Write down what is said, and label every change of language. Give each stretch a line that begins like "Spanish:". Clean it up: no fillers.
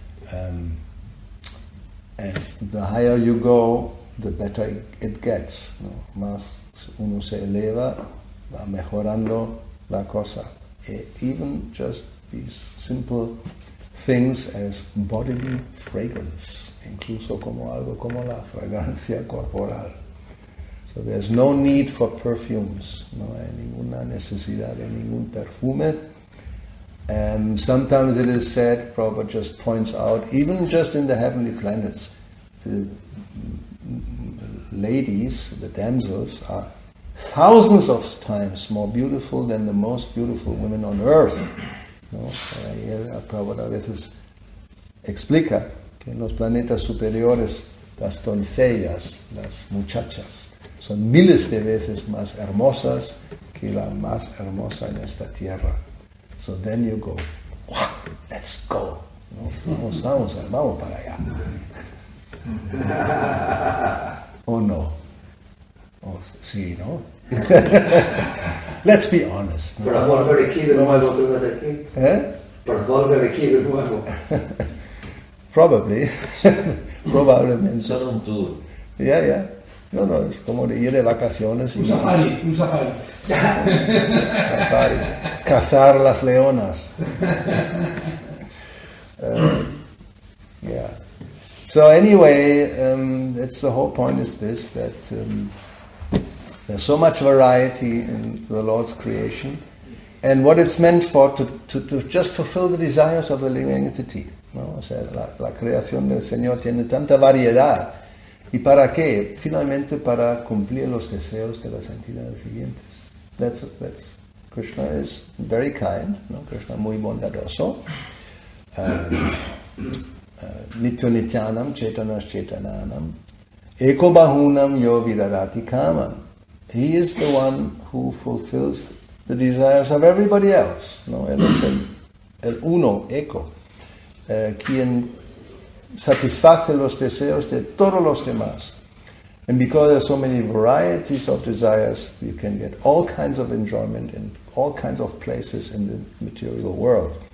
English: And the higher you go, the better it gets.
Spanish: Más uno se eleva, va mejorando la cosa.
English: Even just these simple things as bodily fragrance,
Spanish: incluso como algo como la fragancia corporal.
English: So there's no need for perfumes,
Spanish: no hay ninguna necesidad de ningún perfume.
English: And sometimes it is said, Prabhupada just points out, even just in the heavenly planets, the ladies, the damsels, are thousands of times more beautiful than the most beautiful women on earth.
Spanish: ¿No? Prabhupada a veces explica que en los planetas superiores las doncellas, las muchachas, son miles de veces más hermosas que la más hermosa en esta tierra.
English: So then you go, wow, let's go.
Spanish: ¿No? Vamos para allá. ¿O no? Oh, sí, ¿no?
English: Let's be honest.
Spanish: ¿No? Para volver aquí de nuevo otra vez aquí. Para volver aquí de nuevo.
English: Probably.
Spanish: Probablemente. Solo un tour.
English: Yeah.
Spanish: No, es como de ir de vacaciones. Un safari. Safari. Cazar las leonas.
English: Yeah. So anyway, that's the whole point is this, that there's so much variety in the Lord's creation, and what it's meant for, to just fulfill the desires of the living entity.
Spanish: ¿No? O sea, la creación del Señor tiene tanta variedad. ¿Y para qué? Finalmente para cumplir los deseos de las entidades vivientes.
English: That's Krishna is very kind, ¿no?
Spanish: Krishna muy bondadoso.
Sanskrit: Nityo nityanam chetanas chetananam eko bahunam yo virarati kamam.
English: He is the one who fulfills the desires of everybody else.
Spanish: ¿No? Él es el uno, eko, quien satisface los deseos de todos los demás.
English: And because there are so many varieties of desires, you can get all kinds of enjoyment in all kinds of places in the material world.